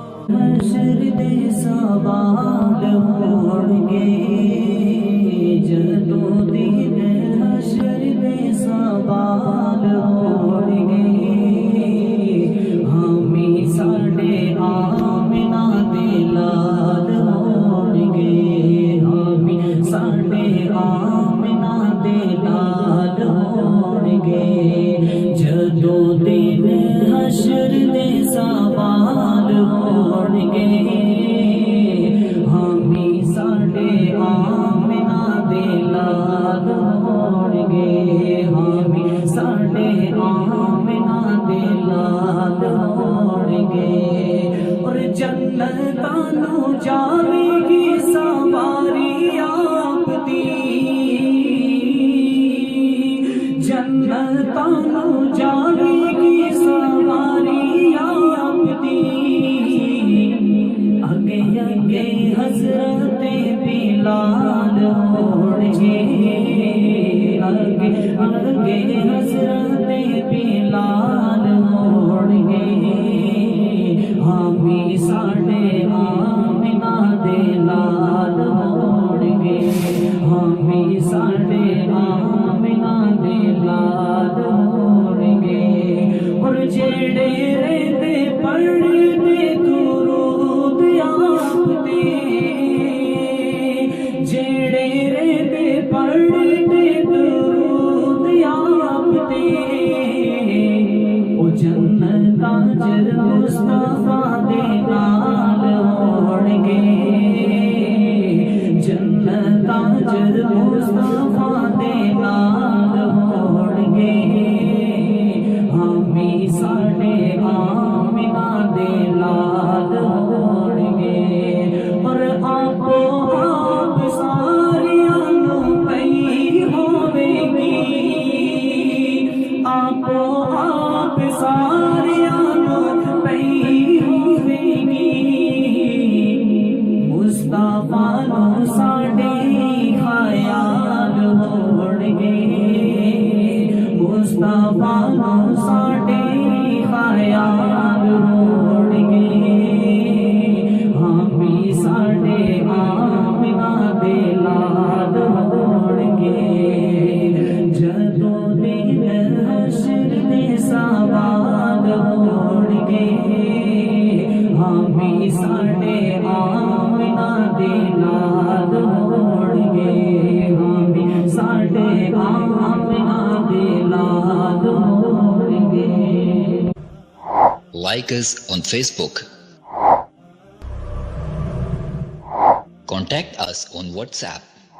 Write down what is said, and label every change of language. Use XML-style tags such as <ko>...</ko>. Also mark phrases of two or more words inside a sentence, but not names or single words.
<pa>حشر دے سوال ہون گے، جدوں دن حشر دے سوال ہون گے، ہمیں ساڈے آمنہ دے لال ہون گے، ہمیں ساڈے آمنہ دے لال ہون گے، جدوں دن حشر دے سوال ہون گے، ہمیں ساڈے آمنہ دے لال ہون گے، ہمیں ساڈے آمنہ دے لال ہون گے، اور جنتاں نوں جاوے گی سواری آپ دی، جنتاں نوں جاوے گی سواری آپ دی، اگے اگے حضرت بلال ہون گے، اگے اگے حضرت بلال ہون گے، ہمیں ساڈے آمنہ دے لال ہون گے، ہمیں ساڈے آمنہ دے لال ہون گے، اور جڑے رہندے پڑھدے درود آپ تے، جڑے رہندے پڑھدے درود آپ تے، او جنتاں جد مصطفیٰ دے نال ہون گے، جنتاں جد مصطفیٰ دے نال ہون گے، ہمیں ساڈے آمنہ دے لال ہون گے، اور آپ ساریاں نوں پئی ہوے گی، آپ ساریاں نوں پئی ہوے گی، مصطفیٰ نوں ساڈے خیال ہون گے، مصطفیٰ نوں ساڈے خیال ہون گے، ہمیں ساڈے آمنہ دے لال ہون گے، جدوں دن حشر دے سوال ہون گے، ہمیں ساڈے آمنہ دے لال ہون گے، ہمیں ساڈے آمنہ دے لال ہون گے۔</pa> <en>Like us on Facebook. Contact us on WhatsApp</en>